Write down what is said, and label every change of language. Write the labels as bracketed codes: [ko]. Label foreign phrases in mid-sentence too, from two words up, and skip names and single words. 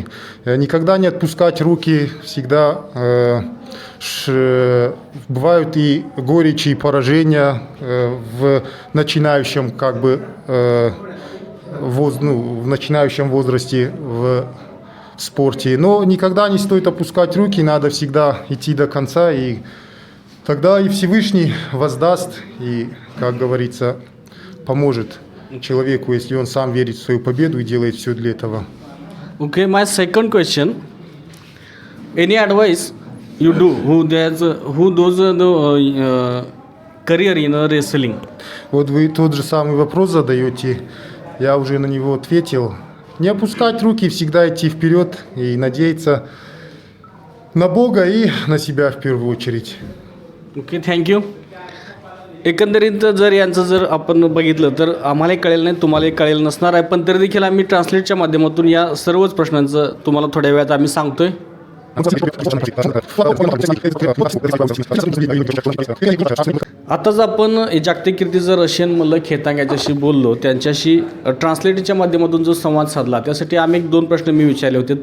[ru] Никогда не отпускать руки, всегда бывают и горечи, и поражения в начинающем, в начинающем возрасте в спорте. Но никогда не стоит опускать руки, надо всегда идти до конца, и тогда и Всевышний воздаст, и, как говорится, поможет человеку, если он сам верит в свою победу и делает все для этого. [en] Okay, my second question. Any advice you do who does the career in wrestling? [ru] Вот вы тот же самый вопрос задаете, я уже на него ответил. Не опускать руки, всегда идти вперед и надеяться на Бога и на себя в первую очередь. [en] Okay, thank you. [mr] एकंदरीत जर यांचं जर आपण बघितलं तर आम्हालाही कळेल नाही, तुम्हालाही कळेल नसणार आहे, पण तरी देखील आम्ही ट्रान्सलेटच्या माध्यमातून या सर्वच प्रश्नांचं तुम्हाला थोड्या वेळात आम्ही सांगतोय. आताच आपण जागतिक कीर्तीचं रशियन मल्ल खेतांग याच्याशी बोललो, त्यांच्याशी ट्रान्सलेटच्या माध्यमातून जो संवाद साधला त्यासाठी आम्ही 1-2 प्रश्न मी विचारले होते.